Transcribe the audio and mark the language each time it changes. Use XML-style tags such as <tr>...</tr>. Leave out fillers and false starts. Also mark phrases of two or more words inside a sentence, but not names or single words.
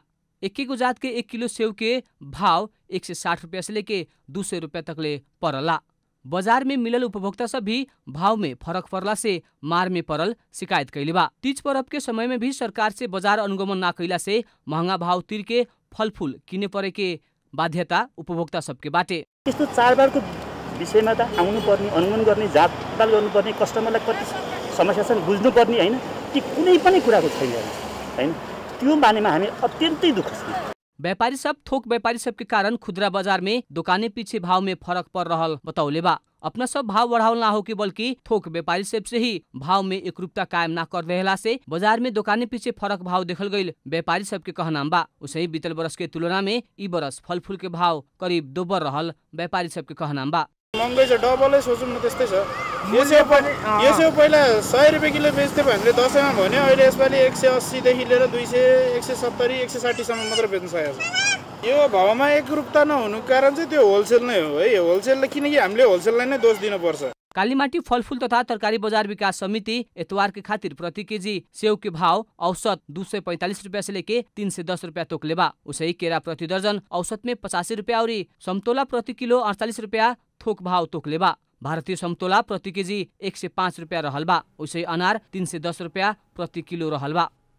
<bho>एक जात के 1 किलो सेव के भाव 160 रुपया से लेके 200 रुपया तक ले पड़ला। बाजार में मिलल उपभोक्ता सब भी भाव में फरक पड़ला से मार में पड़ल शिकायत कैले बा। तीज पर्व के समय में भी सरकार से बाजार अनुगमन ना कैला से महंगा भाव तिर के फल फूल किने परे के बाध्यता उपभोक्ता सबके बाटे।</bho> <ne>त्यस्तो चाडबाडको विषयमा त आउनु पर्ने, अनुगमन गर्ने, जातपात गर्नुपर्ने, कस्टमरलाई कति समस्या छन् बुझ्नुपर्ने हैन, ती कुनै पनि कुराको छैन हैन। त्यो बारेमा हामी अत्यन्तै दुःख छौँ।</ne> <bho>व्यापारी सब थोक व्यापारी सब के कारण खुदरा बाजार में दुकाने पीछे भाव में फरक पड़ रहल बतौले बा। अपना सब भाव बढ़ावल ना हो कि बल्कि थोक व्यापारी सब से ही भाव में एकरूपता कायम ना कर रहेला से बाजार में दुकाने पीछे फरक भाव देखल गई व्यापारी सब के कहना बा। उसही बीतल बरस के तुलना में ई बरस फल फूल के भाव करीब दोबर रहल व्यापारी सब के कहना बा।</bho> <ne>महँगाई छ डबलै सोचौँ न त्यस्तै छ। यसो पहिला 100 रुपियाँ किलो बेच्थ्यो भने दसैँमा भन्यो, अहिले यसपालि 180 देखि लिएर 200, 170, 160 सम्म मात्र बेच्न सकेको छ। यो भावमा एकरूपता नहुनुको कारण चाहिँ त्यो होलसेल नै हो है। होलसेलले किनकि हामीले होलसेललाई नै दोष दिनुपर्छ।</ne> <bho>कालीमाटी फलफूल तथा तरकारी बजार विकास समिति एतवार के खातिर प्रति केजी सेव के भाव औसत 245 रुपया से लेके 310 रुपया तोकले बा। उसही केरा प्रति दर्जन औसत में 85 रुपया और समतोला प्रति किलो 48 रुपया थोक भाव तोकले बा। भारतीय समतोला प्रति केजी 105 रुपया रहल बा। उसही अनार 310 रुपया प्रति किलो रहल बा।</bho>